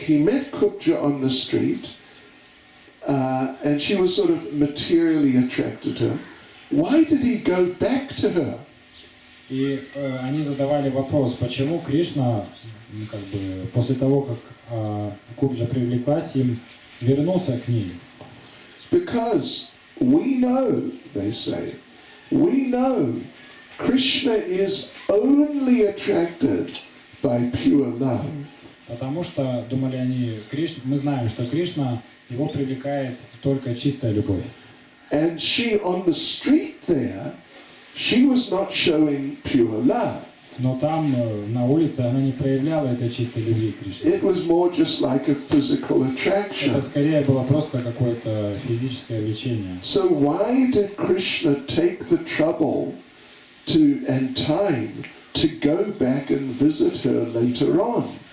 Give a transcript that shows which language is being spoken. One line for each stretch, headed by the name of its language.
English: He met Kubja on the street, and she was sort of materially attracted to him. Why did he go back to her?
Russian: И они задавали вопрос, почему Кришна, как бы, после того, как Кубджа привлеклась им, вернулся к ней.
English: Because we know, they say, we know Krishna is only attracted by pure love.
Russian: Потому что, думали они, мы знаем, что Кришна, его привлекает только чистая любовь.
English: And she, on the street there, she was not showing pure love.
Russian: Но там, на улице, она не проявляла этой чистой любви к Кришне.
English: It was more just like a physical attraction.
Russian: Это скорее было просто какое-то физическое влечение.
English: So why did Krishna take the trouble and time to go back and visit her later on?